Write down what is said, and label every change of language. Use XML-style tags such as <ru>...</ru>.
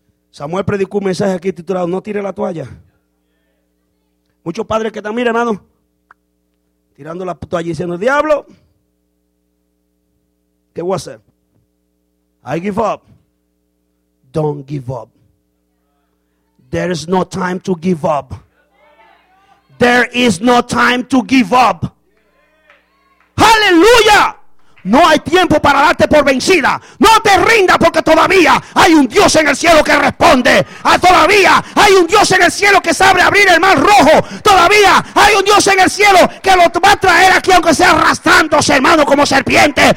<es>Samuel predicó un mensaje aquí titulado, no tire la toalla. Muchos padres que están, mire, hermano, tirando la toalla y diciendo, diablo, ¿qué voy a hacer?</es> <en>I give up. Don't give up. There is no time to give up. There is no time to give up.</en> <es>¡Aleluya! No hay tiempo para darte por vencida. No te rindas porque todavía hay un Dios en el cielo que responde. Todavía hay un Dios en el cielo que sabe abrir el mar rojo. Todavía hay un Dios en el cielo que lo va a traer aquí aunque sea arrastrándose, hermano, como serpiente.</es>